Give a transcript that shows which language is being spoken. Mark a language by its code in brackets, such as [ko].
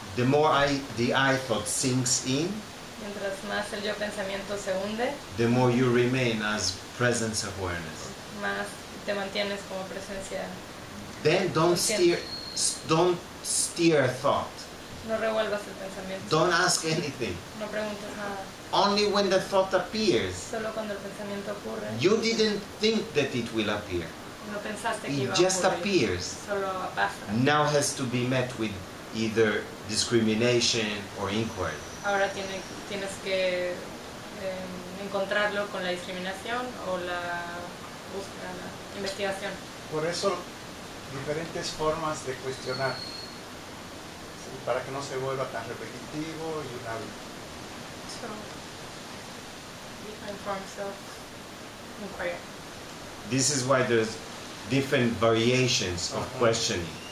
[en] The more the I thought sinks in, [es] Mientras más el yo pensamiento se hunde, [en] the more you remain as presence awareness. [es] más te mantienes como presencia. [en] Then don't steer thought. [es] No revuelvas el pensamiento. [en] Don't ask anything. [es] No preguntes nada. [en] Only when the thought appears. [es] Solo cuando el pensamiento ocurre. [en] You didn't think that it will appear. [es] No pensaste que [en] It [es] iba a [en] just [es] ocurrir. [en] appears. [es] Solo pasa. [en] Now has to be met with either discrimination or inquiry. [es] Ahora tienes que encontrarlo con la discriminación o la búsqueda, la investigación. Por eso, diferentes formas de cuestionar, ¿sí? Para que no se vuelva tan repetitivo y un hábito. [en] So, different forms of inquiry. This is why there's different variations of questioning.